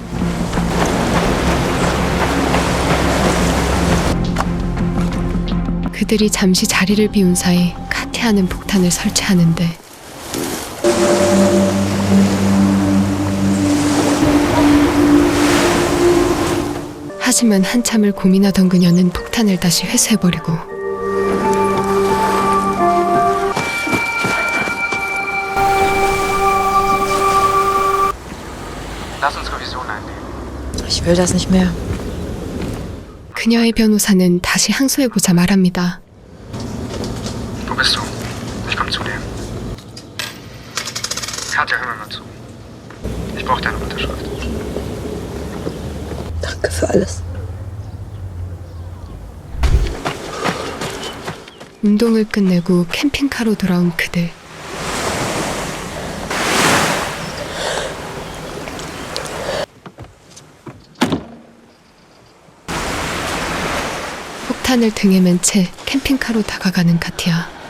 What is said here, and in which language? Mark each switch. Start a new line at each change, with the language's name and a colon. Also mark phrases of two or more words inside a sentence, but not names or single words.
Korean: 그들이 잠시 자리를 비운 사이 카티아는 폭탄을 설치하는데 하지만 한참을 고민하던 그녀는 폭탄을 다시 회수해버리고
German: Lass uns Revision einlegen. Ich will das nicht mehr.
Korean: 그녀의 변호사는 다시 항소해보자 말합니다.
German: Wo bist du? Ich komm zu dir. Katja, hör mir mal zu. Ich brauche deine Unterschrift. Danke für alles.
Korean: 운동을 끝내고 캠핑카로 돌아온 그들. 폭탄을 등에 맨 채 캠핑카로 다가가는 카티아.